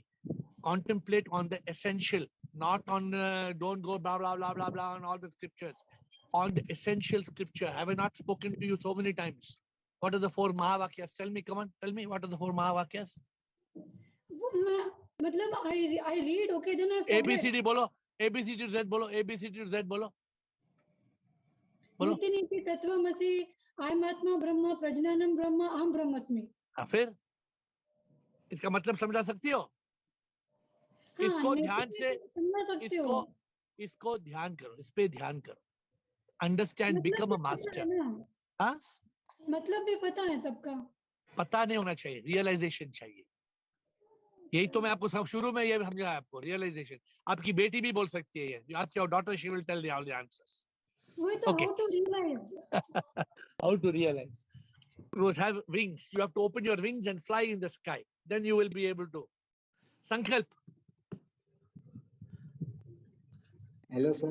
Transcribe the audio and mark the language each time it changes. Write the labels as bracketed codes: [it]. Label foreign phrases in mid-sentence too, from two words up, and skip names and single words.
[en] Contemplate on the essential, not on don't go blah blah blah blah blah on all the scriptures. On the essential scripture. Have I not spoken to you so many times? What are the 4 Mahavakyas? Tell me, come on, tell me, what are the 4 Mahavakyas? I read, okay, then I A, forget. B, C, D, bolo. A, B, C, D, Z, bolo. A, B, C, D, Z, bolo. [sa] इति नीति तत्वमसि अहम आत्मा ब्रह्म प्रज्ञानम ब्रह्म अहम ब्रह्मस्मि. [hi] फिर इसका मतलब समझा सकती हो? इसको ध्यान से, इसको ध्यान करो, इस पे ध्यान करो. [en] understand, become a master. [hi] हाँ, मतलब भी पता है सबका. पता नहीं होना चाहिए, रियलाइजेशन चाहिए. यही तो मैं आपको सब शुरू में ये समझाया आपको, रियलाइजेशन. आपकी बेटी भी बोल सकती है ये. [en] You ask your daughter, she will tell you all the answers. Okay. How to realize? How to realize? You have wings. You have to open your wings and fly in the sky. Then you will be able to. Sankalp. Hello, sir.